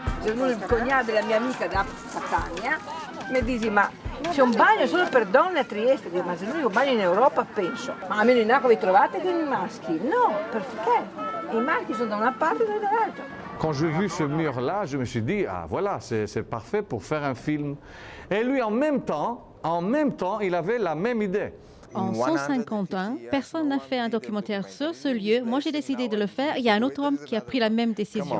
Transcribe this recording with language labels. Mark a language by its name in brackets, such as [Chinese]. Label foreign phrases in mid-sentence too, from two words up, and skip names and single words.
[Italian] venuto il cognato della mia amica da Catania, mi dice ma c'è un bagno solo per donne a Trieste, dico, ma se l'unico bagno in Europa penso, ma almeno in acqua vi trovate con i maschi? No, perché? I maschi sono da una parte e noi dall'altra. [French] Quand j'ai vu ce mur-là, je me suis dit, ah voilà, c'est parfait pour faire un film. Et lui, en même temps, il avait la même idée. En 150 ans, personne n'a fait un documentaire sur ce lieu. Moi, j'ai décidé de le faire. Il y a un autre homme qui a pris la même décision.